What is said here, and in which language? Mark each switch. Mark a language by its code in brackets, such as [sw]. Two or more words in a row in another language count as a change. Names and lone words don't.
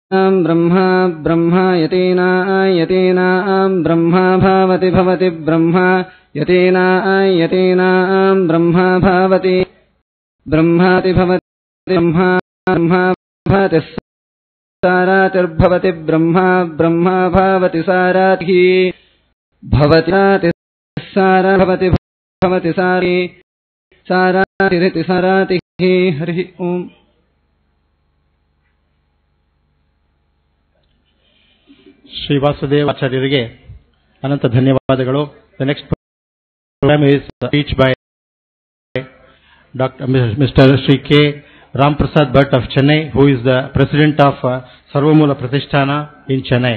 [sa] ब्रह्मा ब्रह्मा यतेना ब्रह्मा भावति भवति ब्रह्मा यतेना ब्रह्मा भावति ब्रह्माति भवति ब्रह्मा ब्रह्मा भाति सारातिर्भवति ब्रह्मा ब्रह्मा भावति सारातिः भवति सारा भवति भवति सारी सारातिरिति सारातिः। हरि ओम। [kn] ಶ್ರೀ ವಾಸುದೇವ ಆಚಾರ್ಯರಿಗೆ ಅನಂತ ಧನ್ಯವಾದಗಳು. [en] The next program is speech by Mr. Sri K. Ram Prasad Bhatt of Chennai, who is the president of Sarvamoola Pratisthana in Chennai.